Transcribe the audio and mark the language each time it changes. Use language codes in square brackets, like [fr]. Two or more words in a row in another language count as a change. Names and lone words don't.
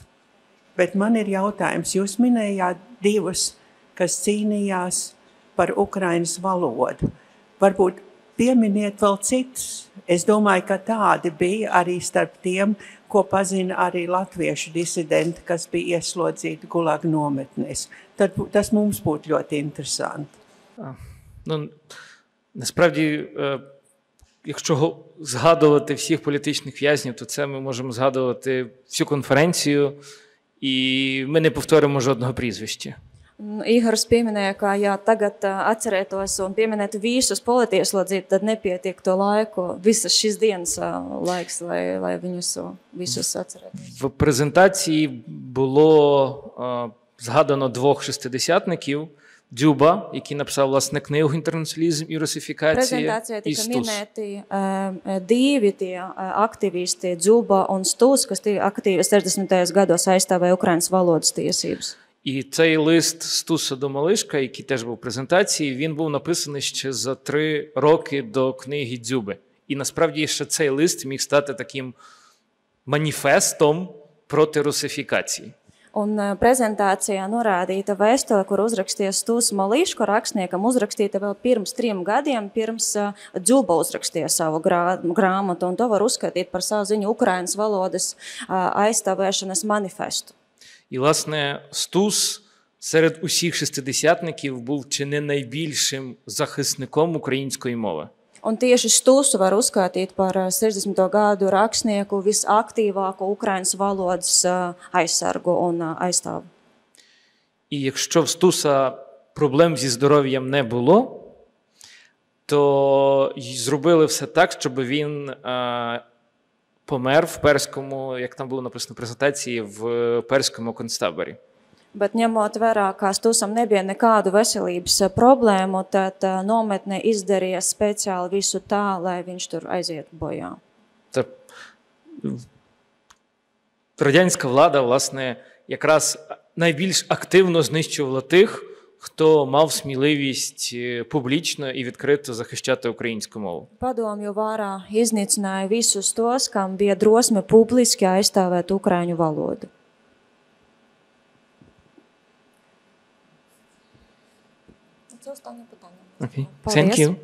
[lv] Bet man ir jautājums, jūs minējāt divus, kas cīnījās par Ukrainas valodu. Varbūt pieminiet vēl citus. Es domāju, ka tādi bija arī starp tiem, ko pazina arī latviešu disidenti, kas bija ieslodzīti Gulaga nometnēs. Tad tas mums būtu ļoti interesanti. [uk] Насправді, якщо згадувати всіх політичних в'язнів, то це ми можемо згадувати всю конференцію, і ми не повторимо жодного прізвища. [lv] Ihors pieminēja, ka ja tagad atcerētos un pieminētu visus politieslodzītus, tad nepietiek to laiku, visas šīs dienas laiks, lai viņus visus atcerētu. [uk] В презентації було згадано двох шестидесятників. Дзюба, який написав, власне, книгу «Інтернаціоналізм і русифікація», [lv] Prezentācijā і tika Стус. minēti divi tie aktivisti, Dzuba un Stūs, kas tie aktīvi 60. gados aizstāvēja Ukrainas valodas tiesības. [uk] І цей лист Стуса до Малишка, який теж був в презентації, він був написаний ще за 3 роки до книги Дзюби. І насправді ще цей лист міг стати таким маніфестом проти русифікації. [lv] Un prezentācijā norādīta vēstule, kur uzrakstīja Stūs Malīško rakstniekam, uzrakstīta vēl pirms 3 gadiem, pirms Dzuba uzrakstīja savu grāmatu, un to var uzskatīt par savu ziņu Ukrainas valodas aizstāvēšanas manifestu. [uk] І, власне, Стус серед усіх шестидесятників був чи не найбільшим захисником української мови. [lv] Un tieši Stūsu var uzskatīt par 60. gadu rakstnieku visaktīvāko Ukrainas valodas aizsargu un aizstāvu. [uk] І якщо в Стуса проблем зі здоров'ям не було, то й зробили все так, щоб він помер в перському, як там було написано в презентації, в перському концтаборі. [lv] Bet ņemot vērā, ka Stūsam nebija nekādu veselības problēmu, tad nometne izdarīja speciāli visu tā, lai viņš tur aizietu bojā. [uk] Це радянська влада, власне, якраз найбільш активно знищувала тих, хто мав сміливість публічно і відкрито захищати українську мову. [lv] Padomju vārā iznīcināja visus tos, kam bija drosme publiski aizstāvēt ukraiņu valodu. [uk] Це останнє питання. [lv] Okay. Paldies. [en] Thank you.